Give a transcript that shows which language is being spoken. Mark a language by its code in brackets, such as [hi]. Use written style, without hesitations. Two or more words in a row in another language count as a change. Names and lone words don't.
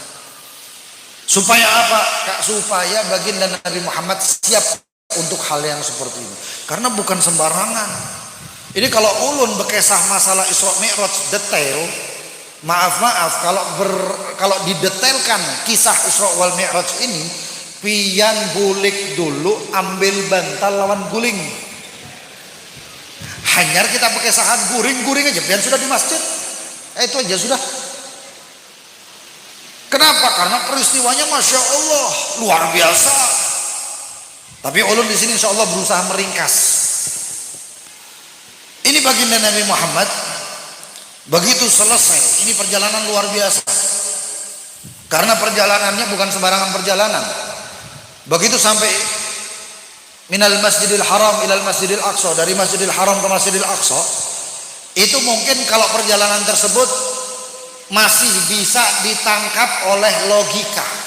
[id] Supaya apa? Supaya baginda Nabi Muhammad siap untuk hal yang seperti ini. Karena bukan sembarangan. [bjn] Ini kalau ulun bekesah masalah Isra Mi'raj detail, maaf kalau didetailkan kisah Isra wal Mi'raj ini, pian bulik dulu ambil bantal lawan guling. Hanyar kita bekesahan guring aja, pian sudah di masjid. [id] Itu aja sudah. Kenapa? Karena peristiwanya [ar] Masya Allah [id] luar biasa. Tapi ulun di sini [ar] Insya Allah [id] berusaha meringkas. Ini baginda Nabi Muhammad begitu selesai. Ini perjalanan luar biasa. Karena perjalanannya bukan sembarangan perjalanan. Begitu sampai [ar] من المسجد الحرام إلى المسجد الأقصى, [id] dari Masjidil Haram ke Masjidil Aqsa, itu mungkin kalau perjalanan tersebut masih bisa ditangkap oleh logika.